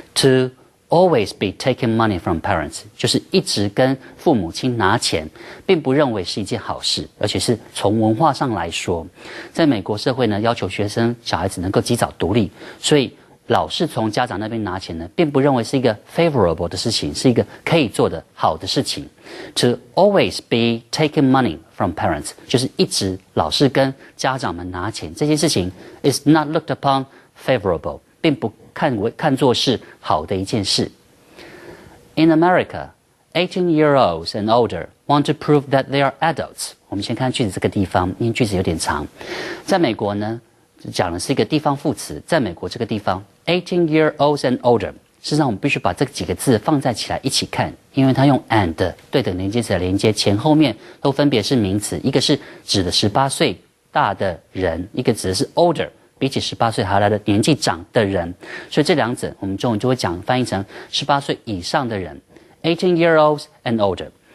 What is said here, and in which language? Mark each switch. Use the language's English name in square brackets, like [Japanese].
[English] To always be taking money from parents， [Chinese] 就是一直跟父母亲拿钱，并不认为是一件好事，而且是从文化上来说，在美国社会呢，要求小孩子能够及早独立，所以老是从家长那边拿钱呢，并不认为是一个 favorable 的事情，是一个可以做的好的事情。 [English] To always be taking money from parents， [Chinese] 就是一直老是跟家長們拿錢，這件事情 [English] is not looked upon favorable， [Chinese] 並不看作是好的一件事。 [English] In America, 18-year-olds and older want to prove that they are adults。 [Chinese] 我们先看句子这个地方，因为句子有点长。在美国呢，讲的是一个地方副词，在美国这个地方 [English] 18-year-olds and older。 [Chinese] 事实上，我们必须把这几个字放在起来一起看，因为它用 and 对等连接词的连接，前后面都分别是名词，一个是指的18岁大的人，一个指的是 older， 比起18岁还来的年纪长的人，所以这两者我们中文就会翻译成18岁以上的人 [English] 18-year-olds and older。